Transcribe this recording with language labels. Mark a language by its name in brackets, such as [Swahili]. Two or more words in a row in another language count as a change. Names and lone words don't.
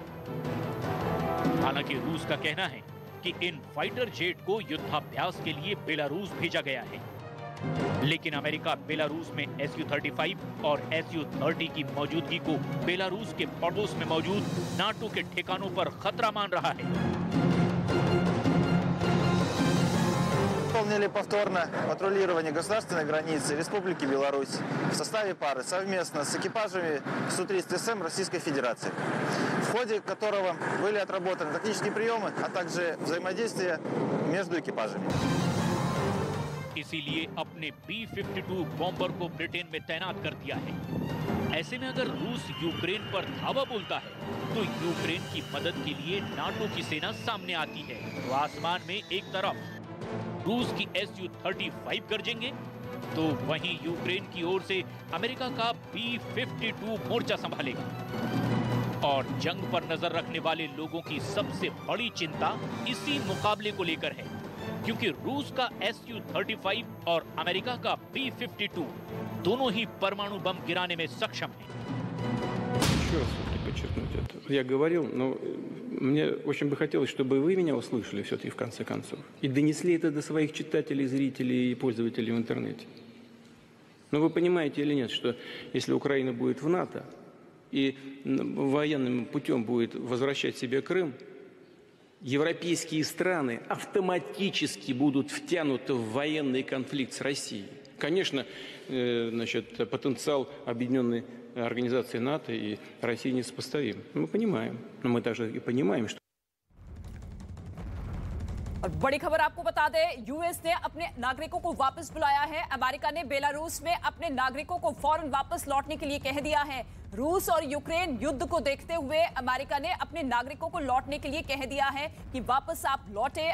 [Hindi] हालांकि रूस का कहना है कि इन [English] fighter jet [Hindi] को युद्धाभ्यास के लिए बेलारूस भेजा गया है, लेकिन अमेरिका बेलारूस में Su-35 और Su-30 की मौजूदगी को बेलारूस के पड़ोस में मौजूद नाटो के ठिकानों पर खतरा मान रहा है। [Russian] Выполнили повторно патрулирование государственной границы Республики Беларусь в составе пары совместно с экипажами Су-30СМ Российской Федерации, в ходе которого были отработаны тактические приемы, а также взаимодействие между экипажами. [Hindi] इसीलिए अपने B-52 बॉम्बर को ब्रिटेन में तैनात कर दिया है। ऐसे में अगर रूस यूक्रेन पर धावा बोलता है तो यूक्रेन की मदद के लिए नाटो की सेना सामने आती है। तो आसमान में एक तरफ रूस की Su-35 गरजेंगे तो वहीं यूक्रेन की ओर से अमेरिका का B-52 मोर्चा संभालेगा। और जंग पर नजर रखने वाले लोगों की सबसे बड़ी चिंता इसी मुकाबले को लेकर है, क्योंकि रूस का Su-35 और अमेरिका का B-52 दोनों ही परमाणु बम गिराने में सक्षम हैं। [Russian] Еще раз подчеркнуть это. Я говорил, но мне очень бы хотелось, чтобы вы меня услышали все-таки в конце концов и донесли это до своих читателей, зрителей и пользователей в интернете. Но вы понимаете или нет, что если Украина будет в НАТО и военным путем будет возвращать себе Крым, европейские страны автоматически будут втянуты в военный конфликт с Россией. Конечно, значит, потенциал объединенной организации НАТО и России несопоставим. Мы понимаем, но мы также и понимаем, что... [Hindi] और बड़ी खबर आपको बता दें, यूएस ने अपने नागरिकों को वापस बुलाया है। अमेरिका ने बेलारूस में अपने नागरिकों को फौरन वापस लौटने के लिए कह दिया है। रूस और यूक्रेन युद्ध को देखते हुए अमेरिका ने अपने नागरिकों को लौटने के लिए कह दिया है कि वापस आप लौटे।